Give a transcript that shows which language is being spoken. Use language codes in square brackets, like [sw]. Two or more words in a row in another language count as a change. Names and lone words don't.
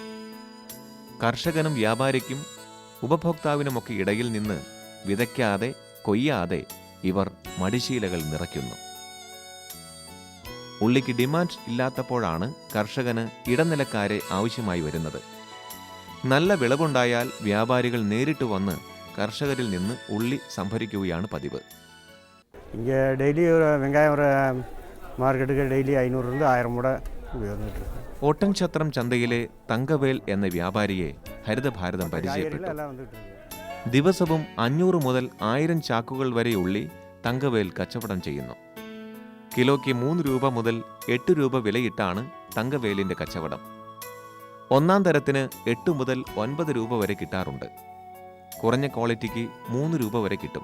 [ml] കർഷകനും വ്യാപാരിക്കും ഉപഭോക്താവിനുമൊക്കെ ഇടയിൽ നിന്ന് വിതയ്ക്കാതെ കൊയ്യാതെ ഇവർ മടിശീലകൾ നിറയ്ക്കുന്നു. ഉള്ളിക്ക് ഡിമാൻഡ് ഇല്ലാത്തപ്പോഴാണ് കർഷകന് ഇടനിലക്കാരെ ആവശ്യമായി വരുന്നത്. നല്ല വിളവുണ്ടായാൽ വ്യാപാരികൾ നേരിട്ട് വന്ന് കർഷകരിൽ നിന്ന് ഉള്ളി സംഭരിക്കുകയാണ് പതിവ്. [ta] இங்கே டெய்லி ஒரு வெங்காயம் ஒரு மார்க்கெட்டுக்கு டெய்லி 500 1000 கூட வந்துட்டு. [ml] ഒട്ടൻഛത്രം ചന്തയിലെ തങ്കവേൽ എന്ന വ്യാപാരിയെ ഹരിതഭാരതം പരിചയപ്പെട്ടു. [ta] எல்லாம் வந்துட்டு இருக்கு. [ml] ദിവസവും 500 മുതൽ 1000 ചാക്കുകൾ വരെ ഉള്ളി തങ്കവേൽ കച്ചവടം ചെയ്യുന്നു. കിലോയ്ക്ക് 3 രൂപ മുതൽ 8 രൂപ വിലയിട്ടാണ് തങ്കവേലിന്റെ കച്ചവടം. 1-ാം തരത്തിന് 8 മുതൽ 9 രൂപ വരെ കിട്ടാറുണ്ട്. കുറഞ്ഞ ക്വാളിറ്റിക്ക് 3 രൂപ വരെ കിട്ടും.